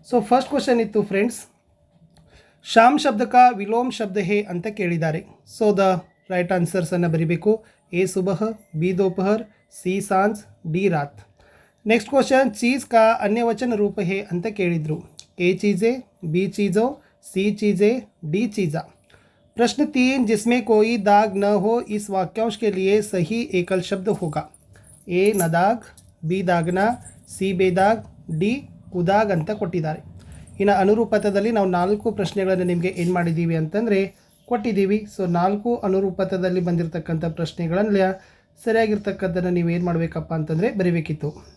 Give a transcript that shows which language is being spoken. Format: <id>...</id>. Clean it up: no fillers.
<kn>First question ಇತ್ತು friends,</kn> <hi>Sham ಶಬ್ದಕ ವಿಲೋಮ್ ಶಬ್ದ ಹೇ</hi> <kn>ಅಂತ ಕೇಳಿದ್ದಾರೆ. ದ ರೈಟ್ ಆನ್ಸರ್ಸನ್ನು ಬರೀಬೇಕು. A ಸುಬಹ, B ದೋಪಹರ್, C ಸಾಂಜ್, D Rath. Next question,</kn> <hi>cheese ಕಾ ಅನ್ಯವಚನ ರೂಪ ಹೇ</hi> <kn>ಅಂತ ಕೇಳಿದರು.</kn> <hi>ए चीज़ें, बी चीज़ों, सी चीज़ें, डी चीज़ा. प्रश्न 3, जिसमें कोई दाग न हो इस वाक्यांश के लिए सही एकल शब्द होगा. ए नदाग, बी दागना,</hi> <kn>ಸಿ ಬೇದಾಗ್, ಡಿ ಕುದಾಗ್ ಅಂತ ಕೊಟ್ಟಿದ್ದಾರೆ. ಇನ್ನು ಅನುರೂಪತದಲ್ಲಿ ನಾವು 4 ಪ್ರಶ್ನೆಗಳನ್ನು ನಿಮಗೆ ಏನು ಮಾಡಿದ್ದೀವಿ ಅಂತಂದರೆ ಕೊಟ್ಟಿದ್ದೀವಿ. 4 ಅನುರೂಪತದಲ್ಲಿ ಬಂದಿರತಕ್ಕಂಥ ಪ್ರಶ್ನೆಗಳಲ್ಲಿ ಸರಿಯಾಗಿರ್ತಕ್ಕಂಥದ್ದನ್ನು ನೀವು ಏನು ಮಾಡಬೇಕಪ್ಪ ಅಂತಂದರೆ ಬರೀಬೇಕಿತ್ತು.</kn>